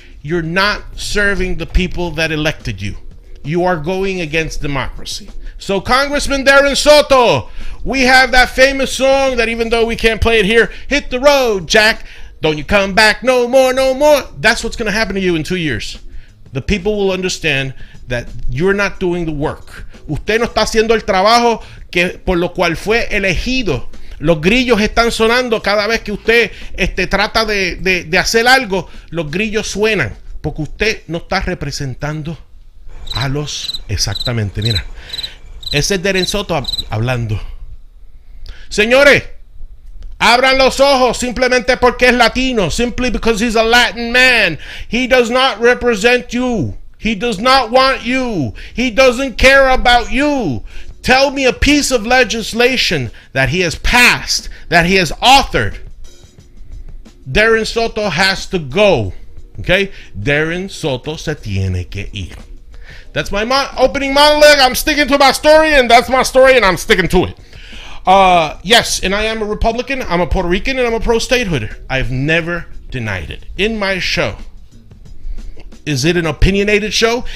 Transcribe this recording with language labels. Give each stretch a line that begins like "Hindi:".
English: You're not serving the people that elected you. You are going against democracy. So Congressman Darren Soto, we have that famous song that even though we can't play it here, hit the road, Jack. Don't you come back no more, no more. That's what's going to happen to you in 2 years. The people will understand that you're not doing the work.
Spanish: Usted no está haciendo el trabajo que por lo cual fue elegido. Los grillos están sonando cada vez que usted trata de hacer algo. Los grillos suenan porque usted no está representando a los... Exactamente, mira. Ese es Darren Soto hablando. Señores, abran los ojos simplemente porque es latino.
English: Simply because he's a Latin man. He does not represent you. He does not want you. He doesn't care about you. Tell me a piece of legislation that he has passed, that he has authored. Darren Soto has to go. Okay?
Spanish: Darren Soto se tiene que ir.
English: That's my opening monologue. I'm sticking to my story, and that's my story, and I'm sticking to it. Yes, and I am a Republican. I'm a Puerto Rican, and I'm a pro-statehood. I've never denied it. In my show. Is it an opinionated show?